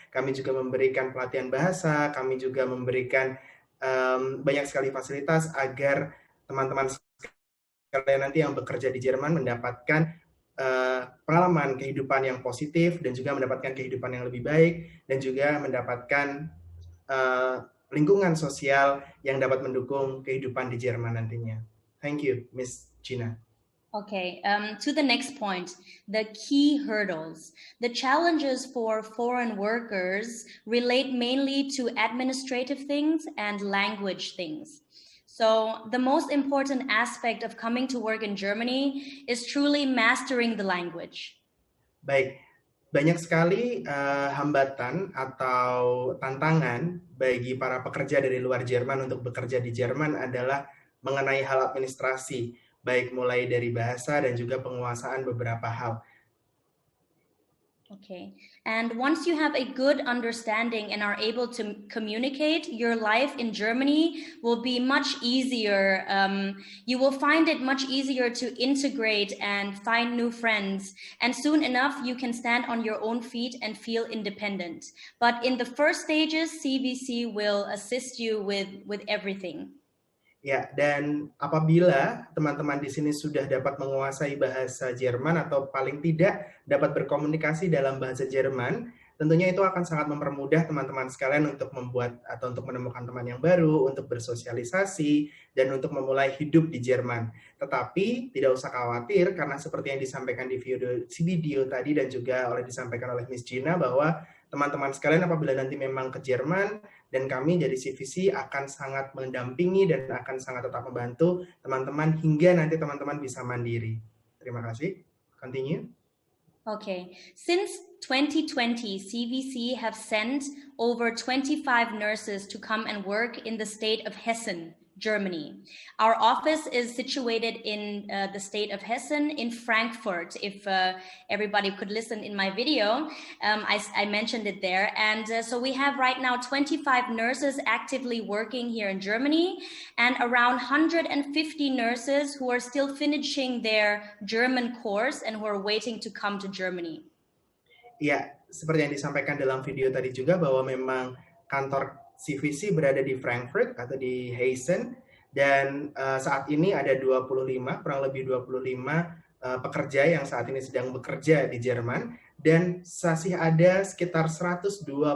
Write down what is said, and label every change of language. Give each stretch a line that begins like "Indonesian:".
Indonesian: Kami juga memberikan pelatihan bahasa, kami juga memberikan banyak sekali fasilitas agar teman-teman sekalian nanti yang bekerja di Jerman mendapatkan pengalaman kehidupan yang positif dan juga mendapatkan kehidupan yang lebih baik dan juga mendapatkan lingkungan sosial yang dapat mendukung kehidupan di Jerman nantinya.
English: Thank you, Miss Gina. Okay, to the next point, the key hurdles. The challenges for foreign workers relate mainly to administrative things and language things. So the most important aspect of coming to work in Germany is truly mastering the language.
Indonesian: Baik, banyak sekali hambatan atau tantangan bagi para pekerja dari luar Jerman untuk bekerja di Jerman adalah mengenai hal administrasi, baik mulai dari bahasa dan juga penguasaan beberapa hal.
English: Okay, and once you have a good understanding and are able to communicate, your life in Germany will be much easier. You will find it much easier to integrate and find new friends. And soon enough, you can stand on your own feet and feel independent. But in the first stages, CVC will assist you with everything.
Indonesian: Ya, dan apabila teman-teman di sini sudah dapat menguasai bahasa Jerman atau paling tidak dapat berkomunikasi dalam bahasa Jerman, tentunya itu akan sangat mempermudah teman-teman sekalian untuk membuat atau untuk menemukan teman yang baru, untuk bersosialisasi, dan untuk memulai hidup di Jerman. Tetapi tidak usah khawatir karena seperti yang disampaikan di video tadi dan juga disampaikan oleh Miss Gina bahwa teman-teman sekalian apabila nanti memang ke Jerman dan kami dari CVC akan sangat mendampingi dan akan sangat tetap membantu teman-teman hingga nanti teman-teman bisa mandiri. Terima kasih.
English: Continue. Okay, since 2020, CVC have sent over 25 nurses to come and work in the state of Hessen, Germany. Our office is situated in the state of Hessen in Frankfurt. If everybody could listen in my video, I mentioned it there. And so we have right now 25 nurses actively working here in Germany and around 150 nurses who are still finishing their German course and who are waiting to come to Germany.
Indonesian: Ya, seperti yang disampaikan dalam video tadi juga bahwa memang kantor CVC berada di Frankfurt atau di Hessen dan saat ini ada 25, kurang lebih 25 pekerja yang saat ini sedang bekerja di Jerman dan masih ada sekitar 125